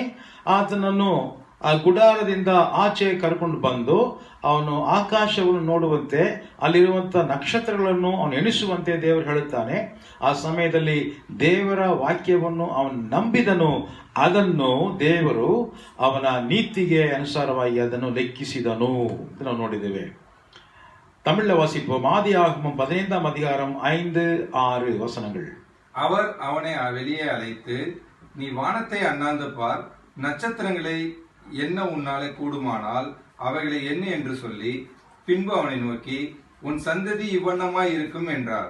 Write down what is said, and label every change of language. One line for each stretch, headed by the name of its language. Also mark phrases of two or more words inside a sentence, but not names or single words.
Kannada: ಆತನನ್ನು ಆ ಗುಡಾರದಿಂದ ಆಚೆ ಕರ್ಕೊಂಡು ಬಂದು ಅವನು ಆಕಾಶವನ್ನು ನೋಡುವಂತೆ, ಅಲ್ಲಿರುವಂತಹ ನಕ್ಷತ್ರಗಳನ್ನು ಅವನು ಎಣಿಸುವಂತೆ ದೇವರು ಹೇಳುತ್ತಾನೆ. ಆ ಸಮಯದಲ್ಲಿ ದೇವರ ವಾಕ್ಯವನ್ನು ಅವನು ನಂಬಿದನು. ಅದನ್ನು ದೇವರು ಅವನ ನೀತಿಗೆ ಅನುಸಾರವಾಗಿ ಅದನ್ನು ಲೆಕ್ಕಿಸಿದನು ಅಂತ ನಾವು ನೋಡಿದ್ದೇವೆ.
Tamil: தமிழ்ல வாசிப்போம். ஆதியாகமம் 15ஆம் அதிகாரம் 5, 6 வசனங்கள். அவர் அவனை வெளியே அழைத்து, நீ வானத்தை அண்ணாந்து பார், நட்சத்திரங்களை என்ன உன்னாலே கூடுமானால் அவைகளை என்ன என்று சொல்லி, பின்பு அவனை நோக்கி, உன் சந்ததி இவ்வண்ணமாய் இருக்கும் என்றார்.